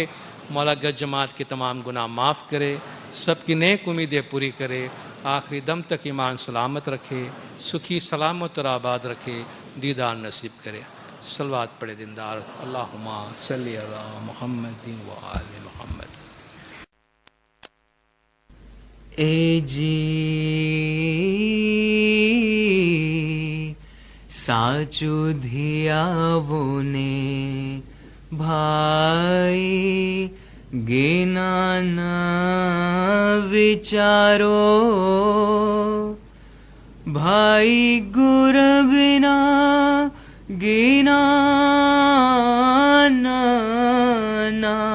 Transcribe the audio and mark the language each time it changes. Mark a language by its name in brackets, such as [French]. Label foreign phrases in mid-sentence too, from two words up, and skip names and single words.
[Urdu] مولا گج جماعت کے تمام گناہ معاف کرے, سب کی نیک امیدیں پوری کرے, آخری دم تک ایمان سلامت رکھے, سکھی سلامت اور آباد رکھے, دیدار نصیب کرے. صلوات پڑھے دیندار. [Arabic] اللہم صلی علی محمد و آل محمد. [Gujarati] اے جی સાચું ધિયાવોને ભાઈ જ્ઞાના વિચારો ભાઈ ગુર બિના જ્ઞાના ના